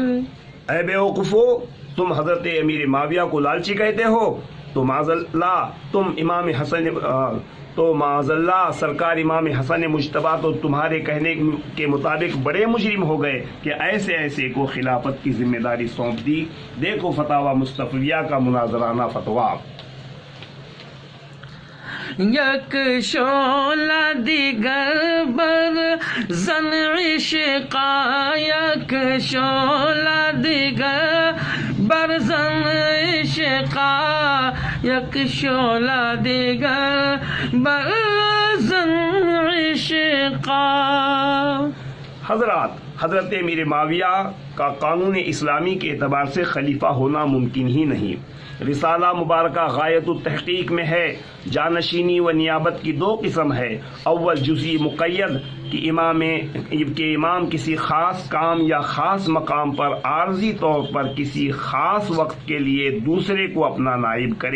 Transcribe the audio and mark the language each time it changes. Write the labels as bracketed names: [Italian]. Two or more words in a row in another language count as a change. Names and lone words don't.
[Urdu] اے بے وقوفو، تم حضرت امیر معاویہ کو لالچی کہتے ہو تو [Arabic] معاذ اللہ [Urdu] سرکار امام حسن مجتبیٰ تو تمہارے کہنے کے مطابق بڑے مجرم ہو گئے کہ ایسے کو خلافت کی ذمہ داری سونپ دی۔ دیکھو فتاوی مصطفیہ کا مناظرانہ فتویٰ۔ [Persian] یک شعلہ دیگر بر زن عشقا، یک شعلہ دیگر بر زن عشقا، یک شعلہ دیگر بر زن عشقا۔ [Urdu] حضرت امیر معاویہ کا قانون اسلامی کے اعتبار سے خلیفہ ہونا ممکن ہی نہیں۔ رسالہ مبارکہ غایت التحقیق میں ہے، جانشینی و نیابت کی دو قسم ہے۔ اول جزئی مقید کہ امام کسی خاص کام یا خاص مقام پر عارضی طور پر کسی خاص وقت کے لیے دوسرے کو اپنا نائب کرے۔